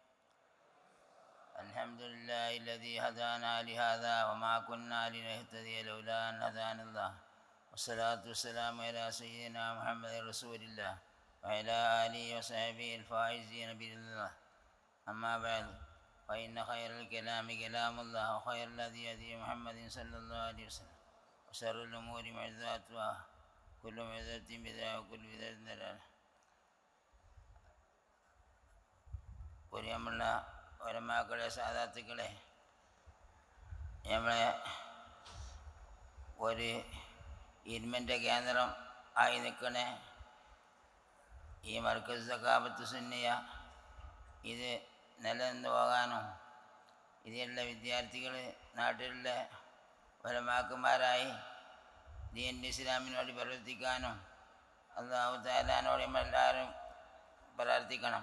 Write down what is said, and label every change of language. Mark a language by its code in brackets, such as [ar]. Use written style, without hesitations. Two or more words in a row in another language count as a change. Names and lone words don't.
[ar] الحمد لله الذي هدانا لهذا وما كنا لنهتدي لولا أن هدانا الله، والصلاة والسلام على سيدنا محمد رسول الله وعلى آله وصحبه الفائزين بإذن الله. أما بعد، فإن خير الكلام كلام الله، وخير الهدي هدي محمد صلى الله عليه وسلم، وشر الأمور محدثاتها، كل محدثة بدعة وكل بدعة ضلالة. [ml] പ്രിയമുള്ള ഉലമാക്കളെ, സാദാത്തുക്കളെ, നമ്മളെ ഒരു ഇൽമിൻ്റെ കേന്ദ്രം ആയി നിൽക്കണ ഈ മർക്കസ് സഖാഫത്ത് സുന്നിയ ഇത് നിലനിന്ന് പോകാനും ഇതിലുള്ള വിദ്യാർത്ഥികൾ നാട്ടിലുള്ള ഉലമാക്കന്മാരായി ദീൻ ഇസ്ലാമിന് വേണ്ടി പ്രവർത്തിക്കാനും അല്ലാഹു തആലയോട് നമ്മളെല്ലാവരും പ്രാർത്ഥിക്കണം.